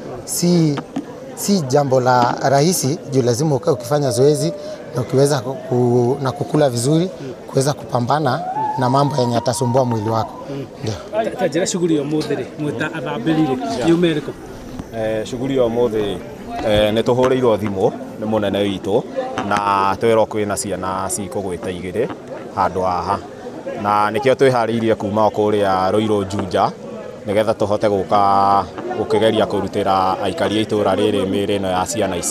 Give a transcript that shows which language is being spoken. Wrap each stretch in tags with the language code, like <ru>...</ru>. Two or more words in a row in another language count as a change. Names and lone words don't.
<sw>Si jambo la rahisi juu lazima ukae ukifanya zoezi na ukiweza kukula vizuri kuweza kupambana na mambo yenye yatasumbua mwili wako. Ndio.</sw> <ki>Tajira shughuli ya mothe mweta athambirire yumeriko. Shughuli ya mothe nĩ tũhũrĩirwo thimũ nĩ mũnene witũ na twĩrwo kwĩna ciana cikũgwĩta igĩrĩ handũ haha na nĩkĩo twĩharĩirie kuma kũrĩa Rũirũ Juja nĩgetha tũhote gũka gũkĩgeria kũrutĩra aikari a itũra rĩrĩ mĩĩrĩ ĩno ya ciana ici.</ki>